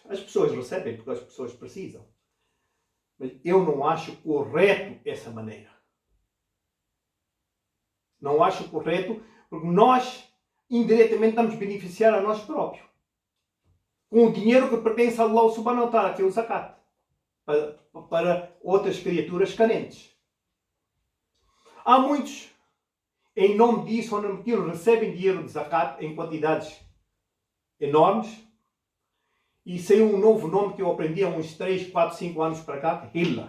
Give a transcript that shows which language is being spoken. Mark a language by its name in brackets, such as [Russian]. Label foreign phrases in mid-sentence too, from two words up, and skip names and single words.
[Portuguese] As pessoas recebem porque as pessoas precisam. Mas eu não acho correto essa maneira. Não acho correto, porque nós, indiretamente, estamos a beneficiar a nós próprios. Com o dinheiro que pertence a [Arabic] الله سبحانه وتعالى, [Portuguese] que é o zakat. Para outras criaturas carentes. Há muitos, em nome disso, ou nome daquilo, recebem dinheiro de zakat em quantidades enormes. E saiu um novo nome que eu aprendi há uns 3, 4, 5 anos para cá, Hilla.